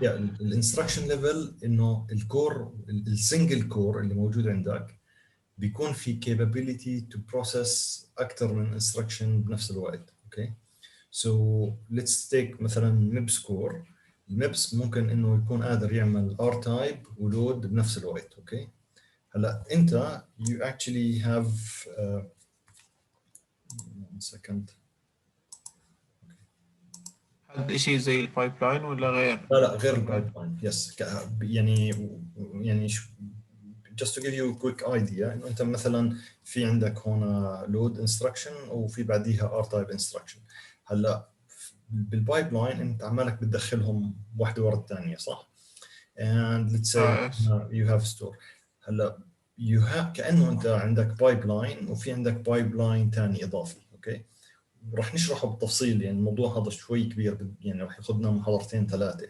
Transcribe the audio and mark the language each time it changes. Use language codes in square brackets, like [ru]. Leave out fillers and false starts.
[ar] الانستراكشن ليفل انه الكور السنجل كور اللي موجود عندك بيكون في [en] capability to process [ar] اكثر من instruction بنفس الوقت. اوكي [en] so let's take [ar] مثلا ميبس كور. الميبس ممكن انه يكون قادر يعمل ار تايب ولود بنفس الوقت. اوكي هلا انت [en] you actually have one second. [ar] هذا شيء زي البايب لاين ولا غير؟ لا غير البايب لاين. يس يعني [en] just to give you a quick idea [ar] انه انت مثلا في عندك هون load instruction وفي بعديها r type instruction. هلا بالبايب لاين انت عمالك بتدخلهم واحده ورا الثانيه صح؟ [en] and let's say you have store. [ar] هلا [en] you have [ar] كانه انت عندك بايب لاين وفي عندك بايب لاين ثاني اضافي. اوكي راح نشرحه بالتفصيل، يعني الموضوع هذا شوي كبير، يعني راح ياخذنا محاضرتين ثلاثه.